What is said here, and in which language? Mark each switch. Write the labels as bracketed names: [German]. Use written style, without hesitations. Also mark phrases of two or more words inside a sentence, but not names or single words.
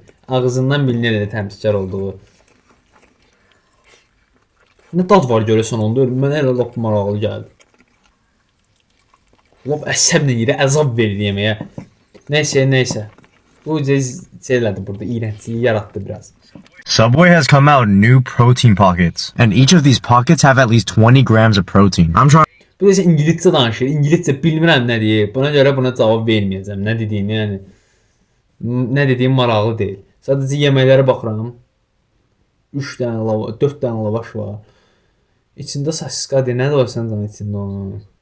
[Azerbaijani] Ağzından bilinir elə təmsilkar olduğu. Nə dad var görəsən onda? Mənə elə lap maraqlı gəldi. Lap əsəblə yeri əzab verir yeməyə. Neyse. Bu şeylədi burada. İğrəncliyi yaratdı biraz. [English] Subway has come out new protein pockets, and each of these pockets have at least 20 grams of protein. I'm trying. [Azerbaijani] Bu da İngiliscə danışır. İngiliscə bilmirəm nə deyir. Buna görə buna cavab verməyəcəm. Nə dediyini, yəni nə dediyim maraqlı deyil. Sadəcə yeməklərə baxıram. 3 dənə lavaş, 4 dənə lavaş var. İçində sasiskadır. Nə də olsan da içində onun.